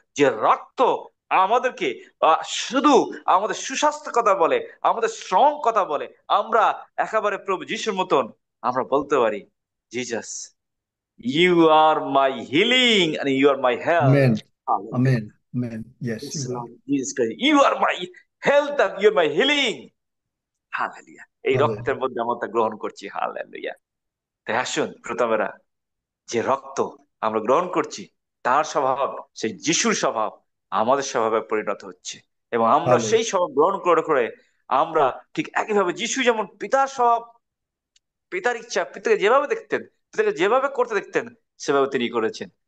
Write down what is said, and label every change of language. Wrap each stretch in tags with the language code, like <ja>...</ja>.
<bn>যে রক্ত আমাদেরকে শুধু আমাদের সুস্বাস্থ্য কথা বলে, আমাদের শ্রম কথা বলে। আমরা একেবারে প্রভু যিশুর মতন আমরা বলতে পারি, Jesus,</bn> <en>you are my healing and you are my health. Hallelujah.</en> <bn>Amen. Amen. Yes</bn> <en>Yes, you are. Lord Jesus Christ. You are my health and you are my healing.</en> <bn>Hallelujah. এই রক্তের হালেলুয়া। মধ্যে আমরা তা গ্রহণ করছি। Hallelujah. তাই আসুন প্রথমেরা, যে রক্ত আমরা গ্রহণ করছি, তার স্বভাব, সেই যিশুর স্বভাব আমাদের স্বভাবে পরিণত হচ্ছে। এবং আমরা সেই হালেলুয়া। স্বভাব গ্রহণ করে করে আমরা ঠিক একইভাবে যিশু যেমন পিতার স্বভাব, পিতার ইচ্ছা, পিতাকে যেভাবে দেখতেন, পিতাকে যেভাবে করতে দেখতেন, সেভাবে তিনি করেছেন।</bn>